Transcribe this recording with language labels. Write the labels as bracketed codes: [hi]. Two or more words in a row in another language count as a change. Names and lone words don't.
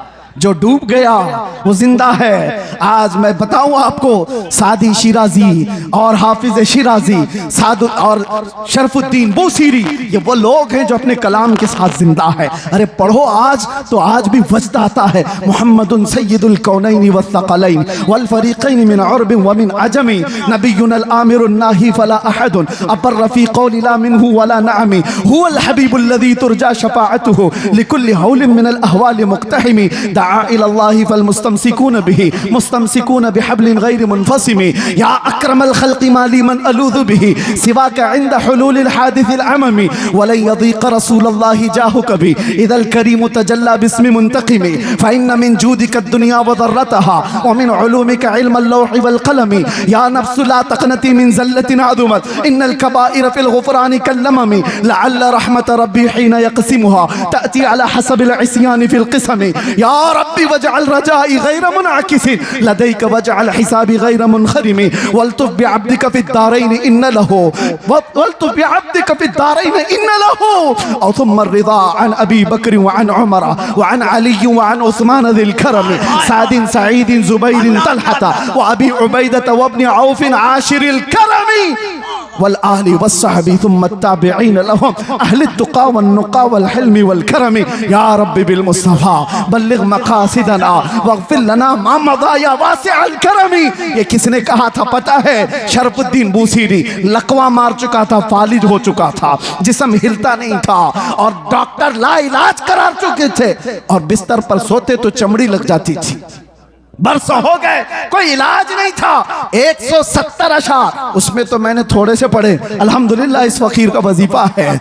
[hi] जो डूब गया वो जिंदा है। आज मैं बताऊं आपको, सादी शिराजी और हाफिज शिराजी, साद और शरफुद्दीन बूसीरी, ये वो लोग हैं जो अपने कलाम के साथ जिंदा है। अरे पढ़ो आज तो आज भी वजद आता है। [ar] محمد سيد الكونين والثقلين والفريقين من عرب ومن عجم نبينا الآمر الناهي فلا أحد أبر في قول لا منه ولا نعم هو الحبيب الذي ترجى شفاعته لكل هول من الأهوال مقتحم إلى الله فالمستمسكون به مستمسكون بحبل غير منفصم يا أكرم الخلق ما لي من ألوذ به سواك عند حلول الحادث العمم ولن يضيق رسول الله جاهك بي إذا الكريم تجلى باسم منتقم فإن من جودك الدنيا وضرتها ومن علومك علم اللوح والقلم يا نفس لا تقنطي من زلة عظمت إن الكبائر في الغفران كاللمم لعل رحمة ربي حين يقسمها تأتي على حسب العصيان في القسم يا ربي واجعل رجائي غير منعكس لديك واجعل حسابي غير منخرم والطف بعبدك في الدارين إن له والطف بعبدك في الدارين إن लहू वल्तुफ बिअब्दिका फ़िद्दारैन इन्न له أو ثم الرضا عن أبي بكر وعن عمر وعن علي وعن عثمان ذي الكرم سعد سعيد الزبير طلحة وأبي عبيدة وابن عوف عاشر الكرم والآل والصحب ثم التابعين لهم أهل التقى والنقى والحلم والكرم يا ربي بالمصطفى بلغ مقاصدنا واغفر لنا ما مضى يا واسع الكرم. [hi] ये किसने कहा था पता है? शरफुद्दीन बूसीरी। लकवा मार चुका था, फालिज हो चुका था, जिस्म हिलता नहीं था, और डॉक्टर लाइलाज करार चुके थे, और बिस्तर पर सोते तो चमड़ी लग जाती थी। बरसों हो गए, कोई इलाज नहीं था। 170 अशार, उसमें तो मैंने थोड़े से पढ़े, अल्हम्दुलिल्लाह इस फकीर का वजीफा है।